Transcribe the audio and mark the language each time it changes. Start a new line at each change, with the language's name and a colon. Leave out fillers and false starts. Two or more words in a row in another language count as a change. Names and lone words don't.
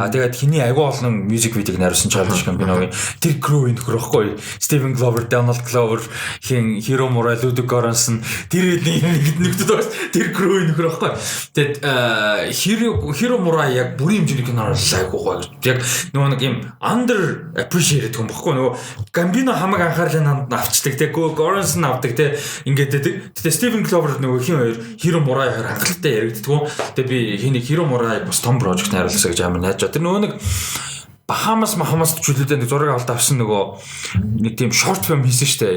Mongolian: Тэгээд хиний агүй олон мьюзик видеог найруулсан Childish Gambino-гийн тэр crew нөхөр байхгүй. Steven Glover, Donald Glover, Hiro Murai, Ludwig Göransson тэр нэгдэд бас тэр crew нөхөр байхгүй. Тэгээд Hiro Murai яг бүрийн хэмжээний кино айгүй гоё. Яг нөгөө нэг юм
English: under appreciated
Mongolian: хүн байхгүй. Нөгөө Gambino хамаг анхаарлаа авчдаг те Göransson авдаг те ингээд тэгээ Steven Glover нөгөө хин хоёр Hiro Murai хоёр хангалттай яригддаг. Тэгээ би хиний Hiro Murai бас том project найруулсан гэж амар найж. Тэр нөгөө нэг Bahamas чөлөөтэй нэг зураг авалт авсан нөгөө нэг тийм
English: short film
Mongolian: хийсэн штэ.